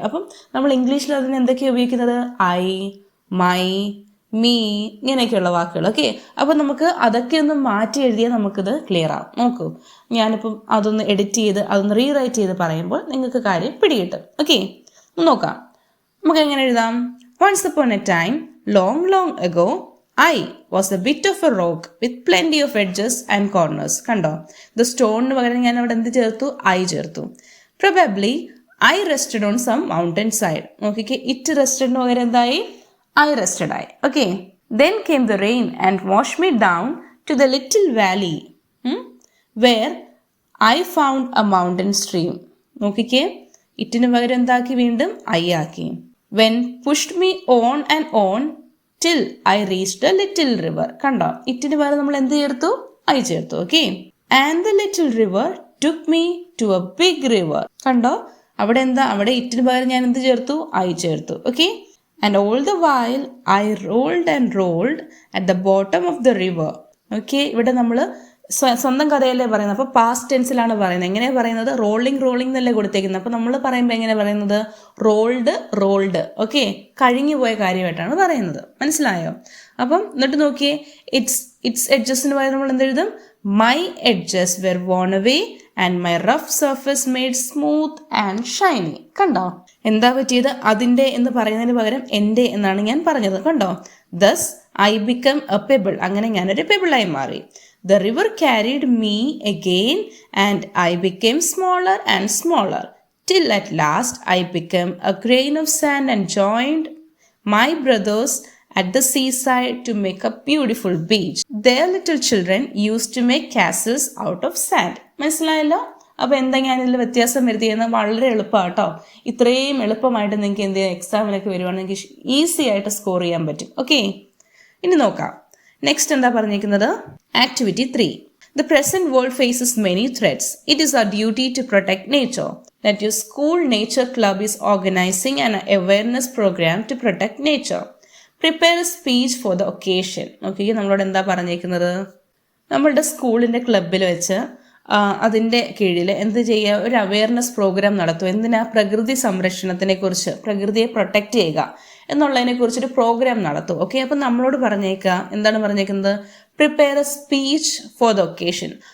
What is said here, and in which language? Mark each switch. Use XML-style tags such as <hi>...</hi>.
<ml>അപ്പം നമ്മൾ ഇംഗ്ലീഷിൽ അതിന് എന്തൊക്കെയാണ് ഉപയോഗിക്കുന്നത്? ഐ, മൈ, മീ, ഇങ്ങനെയൊക്കെയുള്ള വാക്കുകൾ. ഓക്കെ, അപ്പം നമുക്ക് അതൊക്കെ ഒന്ന് മാറ്റി എഴുതിയാൽ നമുക്കിത് ക്ലിയർ ആവും. നോക്കൂ, ഞാനിപ്പം അതൊന്ന് എഡിറ്റ് ചെയ്ത് അതൊന്ന് റീറൈറ്റ് ചെയ്ത് പറയുമ്പോൾ നിങ്ങൾക്ക് കാര്യം പിടികിട്ടും. ഓക്കെ, നോക്കാം. നമുക്ക് എങ്ങനെ എഴുതാം?</ml> <en>Once upon a time, long, long ago, I was a bit of a rock with plenty of edges and corners.</en> <ml>കണ്ടോ, ദ സ്റ്റോണിന് പകരം ഞാൻ അവിടെ എന്ത് ചേർത്തു? ഐ ചേർത്തു.</ml> <en>Probably I rested on some mountain side.</en> <ml>നോക്കിക്കേ, ഇറ്റ് റെസ്റ്റഡിന് പകരം എന്തായി?</ml> <en>I rested ആയി. Okay. Then came the rain and washed me down to the little valley where I found a mountain stream.</en> <ml>നോക്കിക്കേ, ഇറ്റിന് പകരം എന്താക്കി? വീണ്ടും ഐ ആക്കി.</ml> <en>When pushed me on and on till I reached a little river.</en> <ml>കണ്ടോ, ഇറ്റിന് പകരം നമ്മൾ എന്ത് ചേർത്തു? ഐ ചേർത്തു. Okay.</ml> <en>And the little river took me to a big river.</en> <ml>കണ്ടോ, അവിടെ എന്താ? അവിടെ ഇറ്റിന് പകരം ഞാൻ എന്ത് ചേർത്തു? ഐ ചേർത്തു. Okay.</ml> <en>And all the while I rolled and rolled at the bottom of the river.</en> <ml>Okay, ഇവിടെ നമ്മൾ സ്വന്തം കഥയല്ലേ പറയുന്നത്. അപ്പോൾ പാസ്റ്റ് ടെൻസിലാണ് പറയുന്നത്. എങ്ങനെയാണ് പറയുന്നത്? റോളിംഗ് എന്നല്ലേ കൊടുത്തേക്കുന്നത്. അപ്പോൾ നമ്മൾ പറയുമ്പോൾ എങ്ങനെ പറയുന്നത്? റോൾഡ്. ഓക്കെ, കഴിഞ്ഞു പോയ കാര്യമായിട്ടാണ് പറയുന്നത്. മനസ്സിലായോ? അപ്പം എന്നിട്ട് നോക്കിയേ, ഇറ്റ്സ് എഡ്ജസിന് പകരം നമ്മൾ എന്തെഴുതും?</ml> <en>My edges were worn away and my rough surface made smooth and shiny.</en> <ml>കണ്ടോ, എന്താ പറ്റിയത്? അതിൻ്റെ എന്ന് പറയുന്നതിന് പകരം എൻ്റെ എന്നാണ് ഞാൻ പറഞ്ഞത്.</ml> <en>കണ്ടോ, thus I become a pebble.</en> <ml>അങ്ങനെ ഞാനൊരു പെബിളായി മാറി.</ml> <en>The river carried me again and I become smaller and smaller till at last I became a grain of sand and joined my brothers at the seaside to make a beautiful beach. Their little children used to make castles out of sand.</en> <ml>മനസ്സിലായല്ലോ? അപ്പോൾ എന്താ ഞാനിതിൽ വ്യത്യാസം വരുത്തിയെന്ന്? വളരെ എളുപ്പമാണ് കേട്ടോ. ഇത്രയും എളുപ്പമായിട്ട് നിങ്ങൾക്ക് എന്ത് ചെയ്യാം, എക്സാമിനൊക്കെ വരുവാണെങ്കിൽ ഈസി ആയിട്ട് സ്കോർ ചെയ്യാൻ പറ്റും. ഓക്കെ, ഇനി നോക്കാം. നെക്സ്റ്റ് എന്താ പറഞ്ഞിരിക്കുന്നത്? Activity 3.</ml> <en>The present world faces many threats. It is our duty to protect nature. That your school nature club is organizing an awareness program to protect nature. Prepare a speech for the occasion.</en> <ml>Okay, നമ്മളോട് എന്താ പറഞ്ഞിരിക്കുന്നത്? നമ്മളുടെ സ്കൂളിൻ്റെ ക്ലബിൽ വെച്ച് അതിൻ്റെ കീഴിൽ എന്ത് ചെയ്യുക? ഒരു അവയർനെസ് പ്രോഗ്രാം നടത്തും. എന്തിനാ? പ്രകൃതി സംരക്ഷണത്തിനെ കുറിച്ച്, പ്രകൃതിയെ പ്രൊട്ടക്റ്റ് ചെയ്യുക എന്നുള്ളതിനെ കുറിച്ചൊരു പ്രോഗ്രാം നടത്തും. ഓക്കെ, അപ്പം നമ്മളോട് പറഞ്ഞേക്കുക, എന്താണ് പറഞ്ഞേക്കുന്നത്?</ml> <en>Prepare a speech for the occasion.</en>